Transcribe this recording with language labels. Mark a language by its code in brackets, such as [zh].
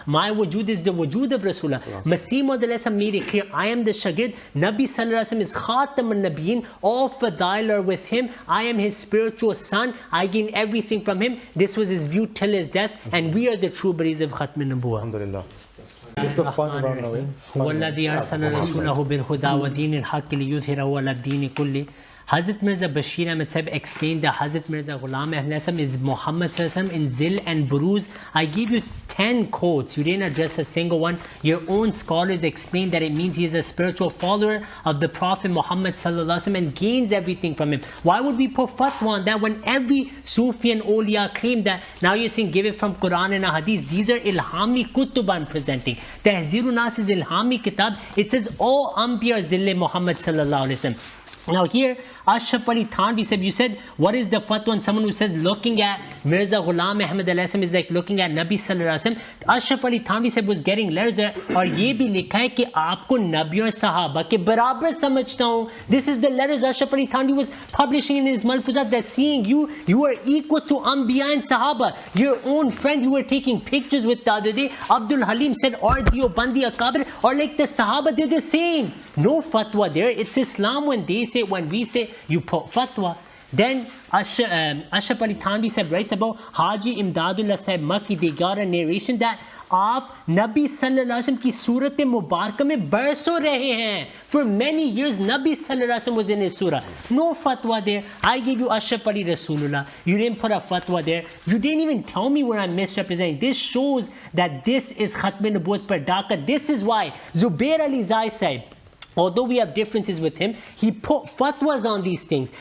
[en] My wujud is the wujud of Rasulullah. Masih Maud alayhi made it clear, I am the shagird. Nabi sallallahu alaihi wasallam is Khatam al-Nabiyyin. All fadail are with him. I am his spiritual son. I gain everything from him. This was his view till his death, and we are the true believers of Khatm al-Nubuwwah. Alhamdulillah. This is the final round now. [ar] هو الذي أرسل رسوله بالهدى ودين الحق ليظهره على الدين كله. [en] Hazrat Mirza Bashir Ahmed Sahib explained that Hazrat Mirza Ghulam Ahmad is Muhammad in Zil and Buruz. I gave you 10 quotes. You didn't address a single one. Your own scholars explained that it means he is a spiritual follower of the Prophet Muhammad and gains everything from him. Why would we put fatwa on that when every Sufi and Awliya claim that? Now you're saying give it from Quran and Hadith. These are Ilhami Kutub I'm presenting. Tahzirun Nas is Ilhami Kitab. It says all Anbiya Zille Muhammad sallallahu alaihi wasallam. Now here, Ashraf Ali Thanvi said, you said, what is the fatwa on someone who says looking at Mirza Ghulam Ahmad is like looking at Nabi sallallahu alaihi wasallam? [hi] Ashraf Ali Thanvi [en] said was getting letters there, [hi] और ये भी लिखा है कि आपको नबी और सहाबा के बराबर समझता हूँ. [en] This is the letters Ashraf Ali Thanvi was publishing in his Malfuzat, that seeing you are equal to Anbiya and Sahaba. Your own friend you were taking pictures with the other day, Abdul Halim said, or Diobandi Akabir, or like the Sahaba, they're the same. No fatwa there. It's Islam when they say, when we say, you put fatwa. Then Ashraf Ali Thanvi Sahib writes about Haji Imdadullah Sahib Makki. They got a narration that [hi] आप नबी सल्लल्लाहु अलैहि वसल्लम की सूरत मुबारक में बरसों रहे हैं. [en] For many years Nabi sallallahu alaihi wasallam was in his surah. No fatwa there. I gave you Ashraf Ali Rasulullah. You didn't put a fatwa there. You didn't even tell me where I'm misrepresenting. This shows that this is Khatm Nubuwwat par Dhaka. This is why Zubair Ali Zai Sahib, although we have differences with him, he put fatwas on these things.